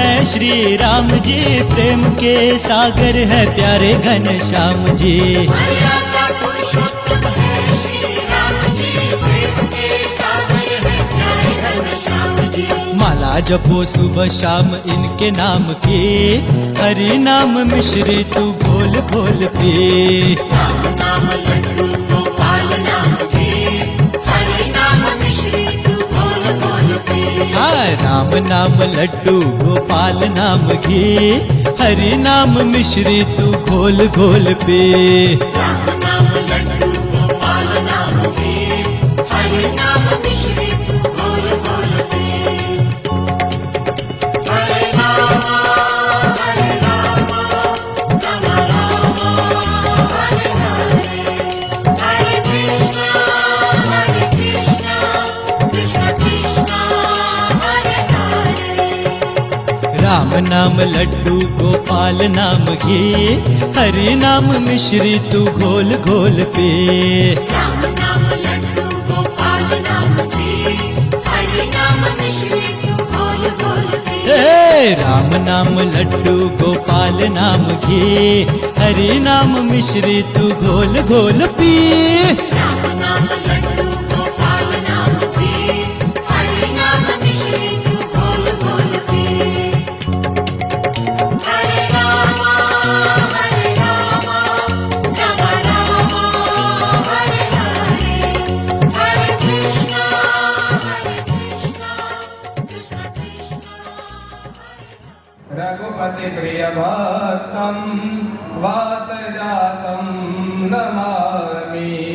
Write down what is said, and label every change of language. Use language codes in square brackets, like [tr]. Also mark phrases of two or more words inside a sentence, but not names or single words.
[hi] श्री राम जी, प्रेम के सागर है प्यारे घनश्याम जी। मर्यादा पुरुषोत्तम है श्री राम जी, प्रेम के सागर है प्यारे घनश्याम जी। माला जपो सुबह शाम इनके नाम की, हरि नाम मिश्री तू घोल घोल पी। राम नाम लड्डू गोपाल नाम घी, हरि नाम मिश्री तू घोल घोल पी। हाँ, राम नाम लड्डू गोपाल नाम घी, हरि नाम मिश्री तू घोल घोल पी। राम नाम लड्डू गोपाल नाम घी, हरि नाम मिश्री तू घोल घोल पी। हरे राम राम राम, हरे हरे, हरे कृष्ण कृष्ण कृष्ण हरे हरे। राम नाम लड्डू गोपाल नाम घी, हरि नाम मिश्री तू घोल घोल पी। राम नाम लड्डू गोपाल नाम घी, हरि नाम मिश्री तू घोल घोल पी। राम नाम लड्डू गोपाल नाम घी, हरि नाम मिश्री तू घोल घोल पी। राम नाम लड्डू गोपाल नाम घी, हरि नाम मिश्री तू घोल घोल पी। हरे राम राम राम, हरे हरे, हरे कृष्ण कृष्ण कृष्ण। [sa] रघुपति प्रिय भक्तम वात जातम नमामि।